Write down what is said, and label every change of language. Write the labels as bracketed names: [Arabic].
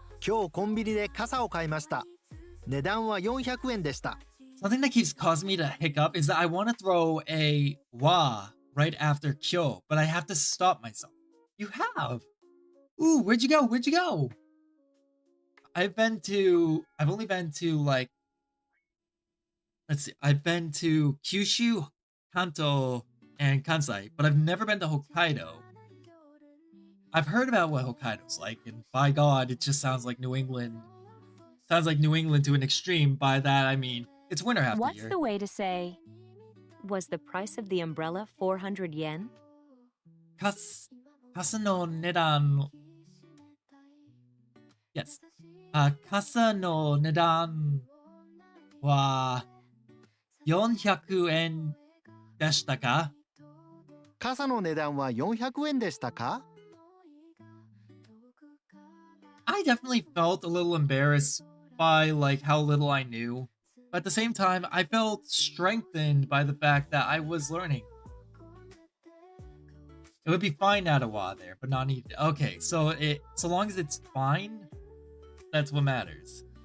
[Japanese] 今日コンビニで傘を買いました。値段は400円でした。 [English] Something that keeps causing me to hiccup is that I want to throw a wa right after kyo, but I have to stop myself. You have? Ooh, where'd you go? I've only been to let's see, I've been to Kyushu, Kanto, and Kansai, but I've never been to Hokkaido. I've heard about what Hokkaido's like, and by God, it just sounds like New England. Sounds like New England to an extreme. By that, I mean, it's winter half the year. What's the way to say, was the price of the umbrella 400 yen? [Japanese] 傘の値段 [English] Yes. [Japanese] 傘の値段は400円でしたか？傘の値段は400円でしたか？ [English] I definitely felt a little embarrassed by how little I knew. But at the same time, I felt strengthened by the fact that I was learning. It would be fine at a while there, but not need. Okay, so long as it's fine, that's what matters.